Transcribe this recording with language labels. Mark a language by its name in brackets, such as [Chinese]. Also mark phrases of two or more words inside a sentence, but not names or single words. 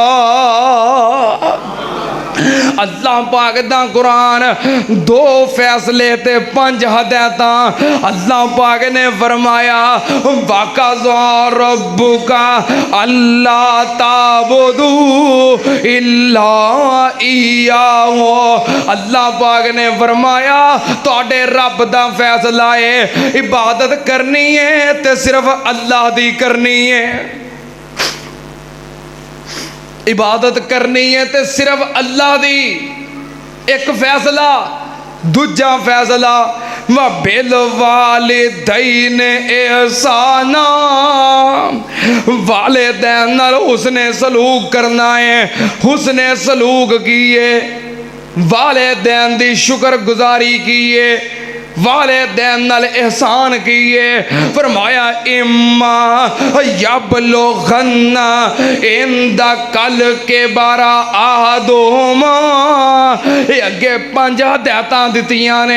[Punjabi] اللہ پاک دا قرآن 2 فیصلے تے 5 ہدایتاں. اللہ پاک نے فرمایا [Arabic] وقضى ربك ألا تعبدوا إلا إياه. [Punjabi] اللہ پاک نے فرمایا تہاڈے رب دا فیصلہ ہے عبادت کرنی ہے تے صرف اللہ دی کرنی ہے ते सिर्फ अल्लाह दी करनी है। عبادت کرنی ہے تو صرف اللہ دی، اک فیصلہ. دوجا فیصلہ [Arabic] وبالوالدين إحسانا, [Punjabi] والدین نال حسن سلوک کرنا ہے، حسن سلوک کیے، والدین دی شکرگزاری کیے، والدین نال احسان کیے. फरमाया [Arabic] إما يبلغن عندك الكبر أحدهما, [Punjabi] اے اگے 5 ہدایتاں دتیاں نے.